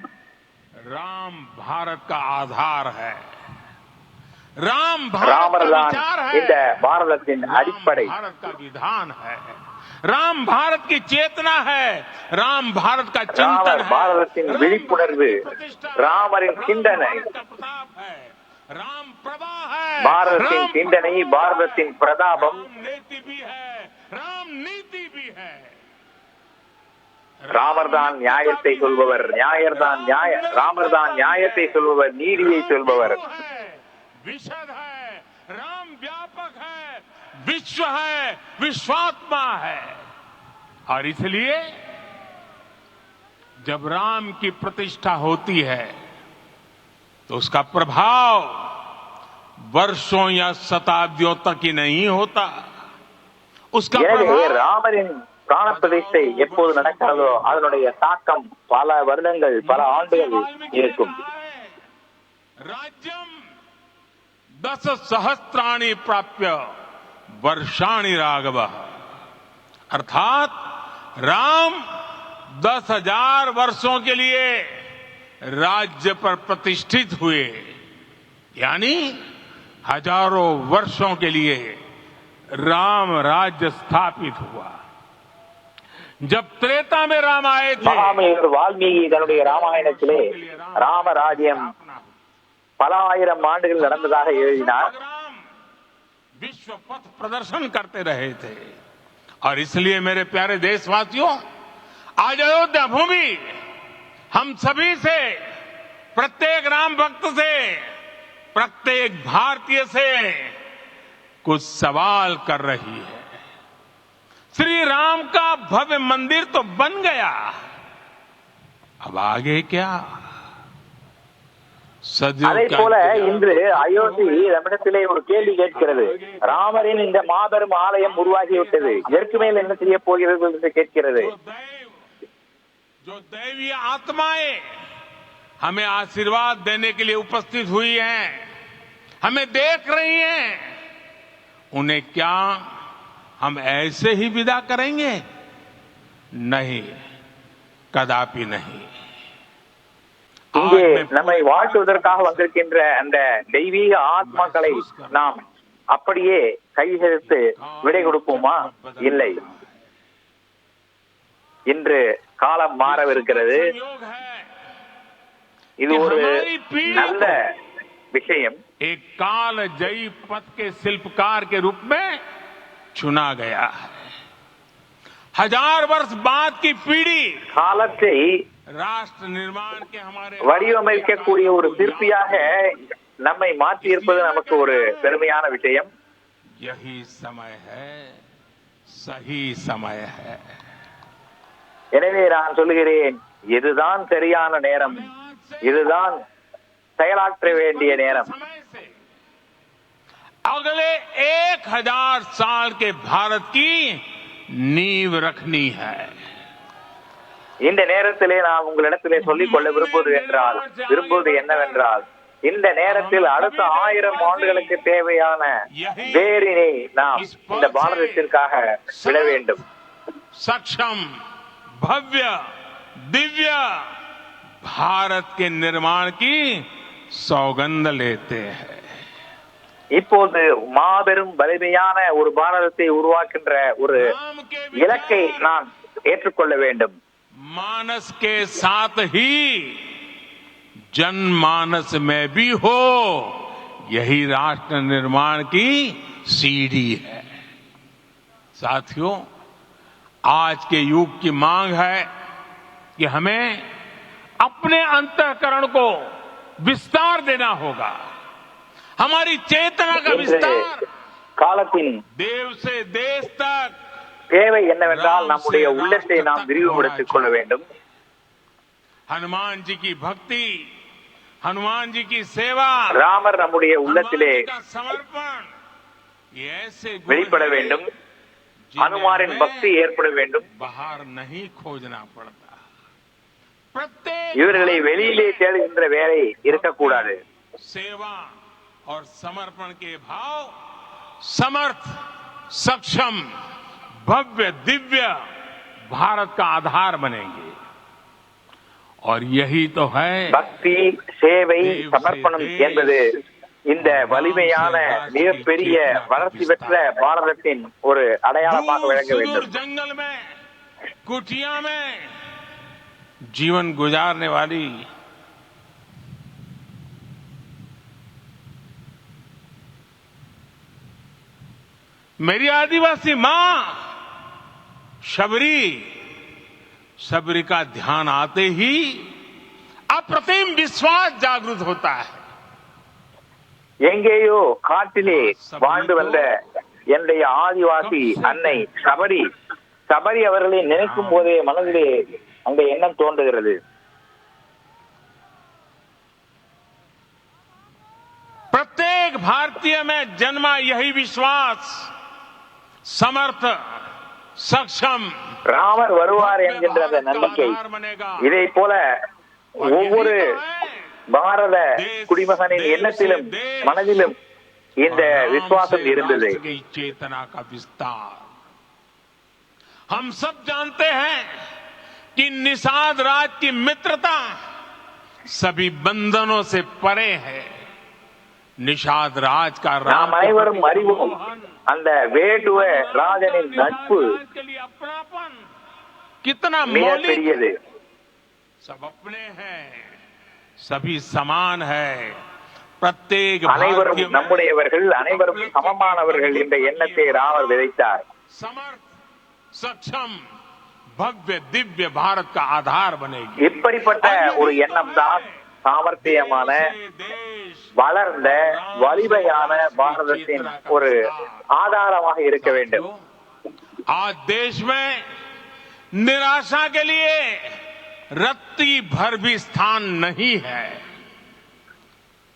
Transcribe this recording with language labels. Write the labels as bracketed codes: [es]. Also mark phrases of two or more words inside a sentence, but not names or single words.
[hi] राम भारत का आधार है. राम भारत ராமர் का [ta] தான் [hi] विचार [ta] இந்த [hi] है. [ta] பாரதத்தின் राम அடிப்படை. [hi] भारत का विधान है. राम भारत की चेतना है. राम भारत का चिंतन ராமர் है. [ta] பாரதத்தின் राम விழிப்புணர்வு, [hi] भारत की प्रतिष्ठा है. [ta] ராமரின் राम சிந்தனை, [hi] भारत का प्रताप है. राम प्रभा है. [ta] பாரதத்தின் राम சிந்தனை, பாரதத்தின் பிரதாபம். [hi] राम नीति भी है. राम नीति भी है. [ta] ராமர் தான் நியாயத்தை சொல்பவர், ராமர் தான் நியாயத்தை சொல்பவர், நீதியை சொல்பவர். [hi] विशद है, राम व्यापक है, विश्व है, विश्वात्मा है. और इसलिए जब राम की प्रतिष्ठा होती है तो उसका प्रभाव वर्षों या शताब्दियों तक ही नहीं होता. उसका [ta] எனவே [hi] प्रभाव [ta] ராமரின் பிராண பிரதிஷ்டை எப்போது நடக்கிறதோ அதனுடைய தாக்கம் பல வருடங்கள், பல ஆண்டுகள் இருக்கும். [sa] राज्यम 10 सहस्त्राणि प्राप्य वर्षाणि राघव, [hi] अर्थात राम 10,000 वर्षों के लिए राज्य पर प्रतिष्ठित हुए, यानी हजारों वर्षों के लिए राम राज्य स्थापित हुआ. जब त्रेता में राम आए थे, [ta] மகாமனிதர் வால்மீகி தன்னுடைய ராமாயணத்திலே ராமராஜ்யம் பல ஆயிரம் ஆண்டுகள் நடந்ததாக எழுதினார். [hi] राम विश्व पथ प्रदर्शन करते रहे थे. और इसलिए मेरे प्यारे देशवासियों, आज अयोध्या भूमि हम सभी से, प्रत्येक राम भक्त से, प्रत्येक भारतीय से कुछ सवाल कर रही है. श्री राम का भव्य मंदिर तो बन गया, अब आगे क्या? सदियों [ta] அதே [hi] का [ta] போல [hi] इंतजार [ta] இன்று அயோத்தி நம்மிடத்திலே ஒரு கேள்வி கேட்கிறது. ராமரின் இந்த மாபெரும் ஆலயம் உருவாகிவிட்டது, இதற்கு மேல் என்ன செய்ய போகிறது என்று கேட்கிறது. [hi] जो दैवीय आत्माएं हमें आशीर्वाद देने के लिए उपस्थित हुई हैं, हमें देख रही हैं, उन्हें क्या हम ऐसे ही विदा करेंगे? नहीं, कदापि नहीं। [ta] இங்கே நம்மை வாழ்த்துவதற்காக வந்திருக்கின்ற அந்த தெய்வீக ஆத்மாக்களை நாம் அப்படியே கையெழுத்து விடை கொடுப்போமா? இல்லை. இன்று காலம் மாறவிருக்கிறது. இது ஒரு நல்ல விஷயம். [hi] एक काल जयी पथ के शिल्पकार के रूप में चुना गया है। 1000 वर्ष बाद की पीढ़ी [ta] காலத்தை [hi] राष्ट्र निर्माण के हमारे [ta] வடிவமைக்கக்கூடிய ஒரு சிற்பியாக நம்மை மாற்றி இருப்பது நமக்கு ஒரு பெருமையான விஷயம். [hi] यही समय है, सही समय है। [ta] எனவே நான் சொல்லுகிறேன், இதுதான் சரியான நேரம், இதுதான் செயலாற்ற வேண்டிய நேரம். [hi] अगले 1000 साल के भारत की नींव रखनी है। [ta] இந்த நேரத்திலே நான் உங்களிடத்திலே சொல்லிக் கொள்ள விரும்புவது என்னவென்றால், இந்த நேரத்தில் அடுத்த 1000 ஆண்டுகளுக்கு தேவையான வேரினை நாம் இந்த பாரதத்திற்காக விட வேண்டும். [hi] सक्षम, भव्य, दिव्य भारत के निर्माण की सौगंध लेते हैं। [ta] இப்போது மாபெரும் வலிமையான ஒரு பாரதத்தை உருவாக்கின்ற ஒரு இலக்கை நான் ஏற்றுக்கொள்ள வேண்டும். [hi] मानस के साथ ही जनमानस में भी हो, यही राष्ट्र निर्माण की सीढ़ी है। साथियों, आज के युग की मांग है कि हमें अपने अंतःकरण को विस्तार देना होगा। हमारी चेतना का विस्तार [ta] காலத்தின் [hi] देव से देश तक [ta] தேவை என்னவென்றால் நம்முடைய உள்ளத்தை நாம் விரிவுபடுத்திக் கொள்ள வேண்டும். [hi] हनुमान जी की भक्ति, हनुमान जी की सेवा, [ta] ராமர் நம்முடைய உள்ளத்திலே [hi] समर्पण ऐसे [ta] வெளிப்பட வேண்டும். ஹனுமாரின் பக்தி ஏற்பட வேண்டும். [hi] बाहर नहीं खोजना पड़ता। प्रत्येक [ta] இவர்களை வெளியிலே தேடுகின்ற வேலை இருக்கக்கூடாது. [hi] सेवा और समर्पण के भाव समर्थ, सक्षम, भव्य, दिव्य भारत का आधार बनेंगे। और यही तो है [ta] பக்தி, சேவை, சமர்ப்பணம் என்பது இந்த வலிமையான மிகப்பெரிய வளர்ச்சி பெற்ற பாரதத்தின் ஒரு அடையாளமாக விளங்க வேண்டும். [hi] जंगल में, कुटिया में जीवन गुजारने वाली मेरी आदिवासी मां शबरी का ध्यान आते ही अप्रतिम विश्वास जागृत होता है। [ta] எங்கேயோ காட்டிலே வாழ்ந்து வந்த என்னுடைய ஆதிவாசி அன்னை சபரி அவர்களை நினைக்கும் போதே மனதிலே அந்த எண்ணம் தோன்றுகிறது. [hi] प्रत्येक भारतीय में जन्मा यही विश्वास, समर्थ, सक्षम, [ta] ராமர் வருவார் என்கின்ற அந்த நம்பிக்கை, இதை போல ஒவ்வொரு பாரத குடிமகனின் எண்ணத்திலும் மனதிலும் இந்த விசுவாசம் இருந்தது. [hi] चेतना का विस्तार। हम सब जानते हैं कि निषाद राज की मित्रता सभी बंधनों से परे है। निषाद राज का [ta] நாம் அனைவரும் அறிவோம், அந்த வேட்டுவ ராஜனின் நட்பு [hi] अपनापन कितना [ta] மிக [hi] मौलिक, [ta] பெரியது. [hi] सब अपने हैं, सभी समान है। प्रत्येक [ta] அனைவரும் [hi] भारतीय में [ta] நம்முடையவர்கள், அனைவரும் சமமானவர்கள் என்ற எண்ணத்தை ராமர் விதைத்தார். [hi] समर्थ, सक्षम, भव्य, दिव्य भारत का आधार बनेगी। [ta] இப்படிப்பட்ட ஒரு எண்ணம் தான் சாமர்த்தியமான, வளர்ந்த, வலிமையான பாரதத்தின் ஒரு ஆதாரமாக இருக்க வேண்டும். [hi] आज देश में निराशा के लिए रत्ती भर भी स्थान नहीं है।